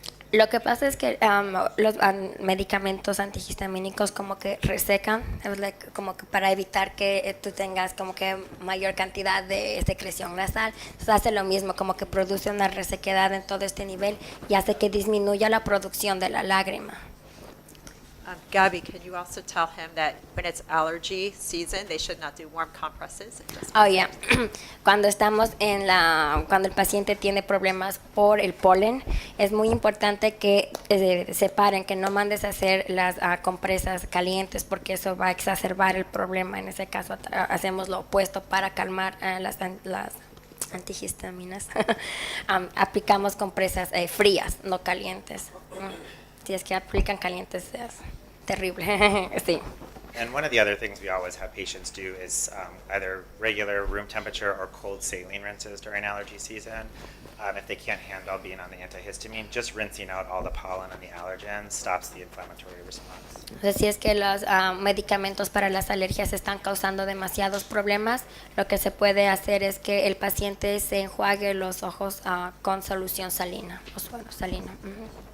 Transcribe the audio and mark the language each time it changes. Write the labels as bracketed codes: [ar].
[es] Lo que pasa es que los medicamentos antihistamínicos como que resecan, como que para evitar que tú tengas como que mayor cantidad de secreción nasal. Entonces hace lo mismo, como que produce una resequedad en todo este nivel y hace que disminuya la producción de la lágrima. [en] Gabby, can you also tell him that when it's allergy season, they should not do warm compresses? Oh, yeah. [es] Cuando el paciente tiene problemas por el polen, es muy importante que separen, que no mandes a hacer las compresas calientes porque eso va a exacerbar el problema. En ese caso hacemos lo opuesto para calmar las antihistaminas. Aplicamos compresas frías, no calientes. Si es que aplican calientes es terrible. Sí. [en] And one of the other things we always have patients do is either regular room temperature or cold saline rinses during allergy season. If they can't handle being on the antihistamine, just rinsing out all the pollen and the allergens stops the inflammatory response. [es] Entonces, si es que los medicamentos para las alergias están causando demasiados problemas, lo que se puede hacer es que el paciente se enjuague los ojos con solución salina, salina. Uh-huh.